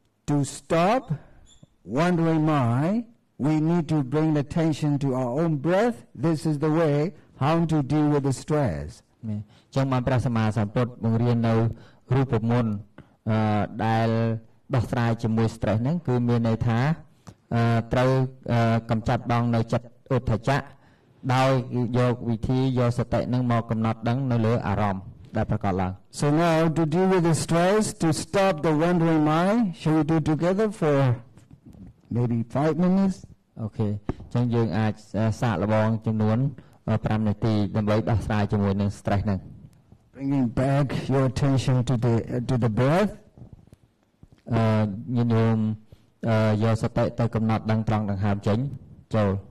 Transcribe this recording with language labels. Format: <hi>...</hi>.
<en>To stop wandering mind, we need to bring attention to our own breath. This is the way how to deal with the stress.</en> <km>ចឹងបានព្រះសម្មាសម្ពុទ្ធបង្រៀននៅរូបមន្តដែលដោះស្រាយជាមួយ stress ហ្នឹងគឺមានន័យថាត្រូវកម្ចាត់បងនៅចិត្តឧទ្ធចៈដោយយកវិធីយកសតិហ្នឹងមកកំណត់ដឹងនៅលើអារម្មណ៍ដែលប្រកបឡើង</km> <en>So now to deal with the stress, to stop the wandering mind, shall we do together for maybe 5 minutes?</en> <km>អូខេចឹងយើងអាចសាកល្បងចំនួន5នាទីដើម្បីដោះស្រាយជាមួយនឹង stress ហ្នឹង</km> <en>Bringing back your attention to the breath.</en> <km>ញាតិញោមយកសតិទៅកំណត់ដឹងត្រង់ដង្ហើមចេញចូល</km>